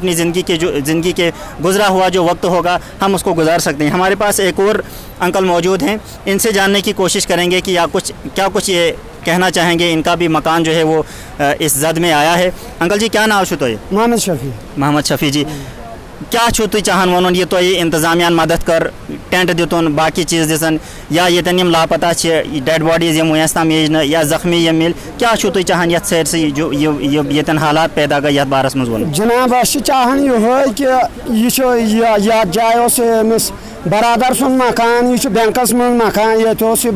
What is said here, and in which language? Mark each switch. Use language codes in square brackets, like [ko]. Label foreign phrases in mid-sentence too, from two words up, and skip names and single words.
[ur] اپنی زندگی کے گزرا ہوا جو وقت ہوگا ہم اس کو گزار سکتے ہیں ہمارے پاس ایک اور انکل موجود ہیں ان سے جاننے کی کوشش کریں گے کہ کیا کچھ یہ کہنا چاہیں گے ان کا بھی مکان جو ہے وہ اس زد میں آیا ہے انکل جی [ks] کیا نام چھو تو یہ محمد شفیع جی کیا چھو تُہۍ چاہان وَنُن یہِ تۄہہِ اِنتظامیہَن مدد کٔر ٹٮ۪نٛٹ دِتُن باقٕے چیٖز دِژَن یا ییٚتٮ۪ن یِم لاپتہ چھِ [en] dead bodies [ks] یِم وٕنیُس تام میج نہٕ یا زخمی یِم مِلۍ کیٛاہ چھُو تُہۍ چاہان یَتھ سٲرسٕے ییٚتٮ۪ن حالات پیدا گٔے یَتھ بارَس منٛز وَنُن جناب أسۍ چھِ چاہان یِہوٚے کہِ یہِ چھُ یَتھ جایہِ اوس أمِس برادر سُنٛد مکان یہِ چھُ بٮ۪نٛکَس منٛز مکان ییٚتہِ اوس یہِ